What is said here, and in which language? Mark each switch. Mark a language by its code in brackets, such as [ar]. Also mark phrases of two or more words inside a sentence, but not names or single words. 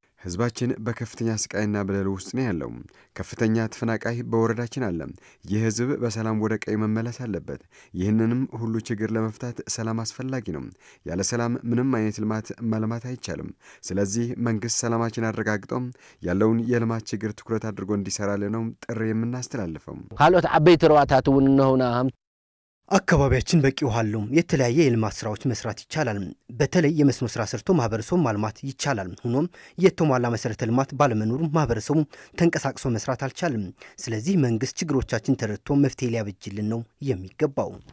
[am] ህዝባችን በከፍተኛ ስቃይና በደል ውስጥ ነው ያለው። ከፍተኛ ተፈናቃይ በወረዳችን አለ። ይህ ህዝብ በሰላም ወደ ቀይ መመለስ አለበት። ይህንንም ሁሉ ችግር ለመፍታት ሰላም አስፈላጊ ነው። ያለ ሰላም ምንም አይነት ልማት ማልማት አይቻልም። ስለዚህ መንግስት ሰላማችን አረጋግጦ ያለውን የልማት ችግር ትኩረት አድርጎ እንዲሰራልን ነው ጥሪ የምናስተላልፈው። [ti] ካልኦት ዓበይቲ ሩባታት እውን ነውና [am] አካባቢያችን በቂ ውሃ አለው። የተለያየ የልማት ስራዎች መስራት ይቻላል። በተለይ የመስኖ ስራ ሰርቶ ማህበረሰቡ ማልማት ይቻላል። ሆኖም የተሟላ መሰረተ ልማት ባለመኖሩ ማህበረሰቡ ተንቀሳቅሶ መስራት አልቻለም። ስለዚህ መንግስት ችግሮቻችን ተረድቶ መፍትሄ ሊያበጅልን ነው የሚገባው።